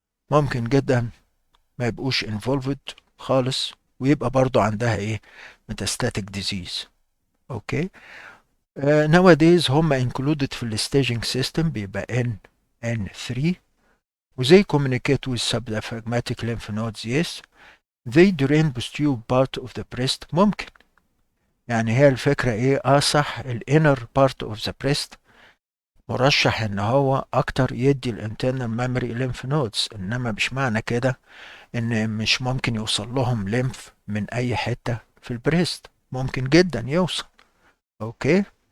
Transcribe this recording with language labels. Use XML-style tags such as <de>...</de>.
<ar>ممكن جدا ما يبقوش involved خالص ويبقى برضو عندها ايه</ar> <en>metastatic disease.</en> <ar>اوكي.</ar> <en>nowadays هم included في staging system بيبقى N3 وزي communicate with subdiaphragmatic lymph nodes, yes. They drain posterior part of the breast.</en> <ar>ممكن يعني هي الفكرة ايه صح الانر</ar> <en>part of the breast</en> <ar>مرشح ان هو اكتر يدي الانترنال ميموري lymph nodes، انما مش معنى كده ان مش ممكن يوصل لهم ليمف من اي حتة في البريست، ممكن جدا يوصل. اوكي.</ar>